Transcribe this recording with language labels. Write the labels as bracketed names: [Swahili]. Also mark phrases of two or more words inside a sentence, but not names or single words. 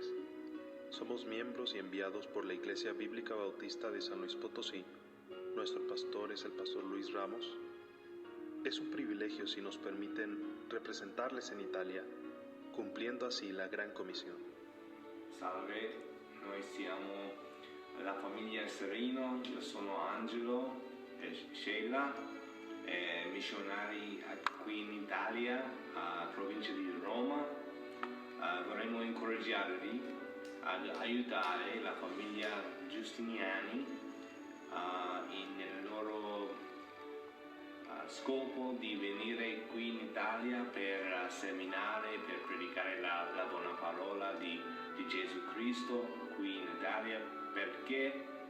[Spanish] Somos miembros y enviados por la Iglesia Bíblica Bautista de San Luis Potosí. Nuestro pastor es el pastor Luis Ramos. Es un privilegio si nos permiten representarles en Italia, cumpliendo así la gran comisión. [Italian] Salve, noi siamo la famiglia Serino, io sono Angelo e Sheila, missionari qui in Italia, provincia di Roma. Vorremmo incoraggiarvi ad aiutare la famiglia Giustiniani nel loro scopo di venire qui in Italia per seminare, per predicare la buona parola di Gesù Cristo qui in Italia, perché